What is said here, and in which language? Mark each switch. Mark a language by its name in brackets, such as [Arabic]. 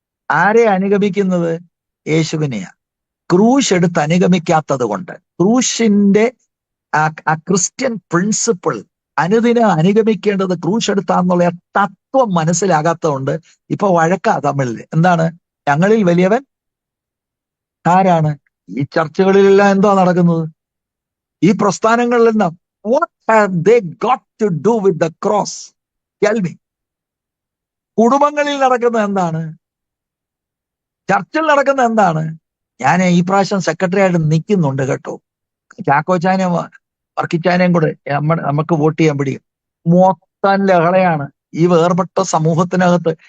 [Malayalam] ആരെ അനുഗമിക്കുന്നത്? യേശുവിനെയാ. ക്രൂശ് എടുത്ത് അനുഗമിക്കാത്തത് കൊണ്ട്, ക്രൂശിന്റെ ആ ക്രിസ്ത്യൻ പ്രിൻസിപ്പിൾ അനുദിനം അനുഗമിക്കേണ്ടത് ക്രൂശ് എടുത്താന്നുള്ള തത്വം മനസ്സിലാകാത്തതുകൊണ്ട് ഇപ്പൊ വഴക്കാ തമ്മിൽ. എന്താണ്? ഞങ്ങളിൽ വലിയവൻ ആരാണ്? ഈ ചർച്ചകളിലെല്ലാം എന്താ നടക്കുന്നത്? ഈ പ്രസ്ഥാനങ്ങളിലെല്ലാം [English] what have they got to do with the cross? Tell me. [Malayalam] കുടുംബങ്ങളിൽ നടക്കുന്നത് എന്താണ്? ചർച്ചിൽ നടക്കുന്ന എന്താണ്? ഞാൻ ഈ പ്രാവശ്യം സെക്രട്ടറി ആയിട്ട് നിൽക്കുന്നുണ്ട് കേട്ടോ, ചാക്കോച്ചാനും വർക്കിച്ചാനെയും കൂടെ നമുക്ക് വോട്ട് ചെയ്യാൻ പിടിക്കും. മൊത്തം ലഹളയാണ് ഈ വേർപെട്ട സമൂഹത്തിനകത്ത്.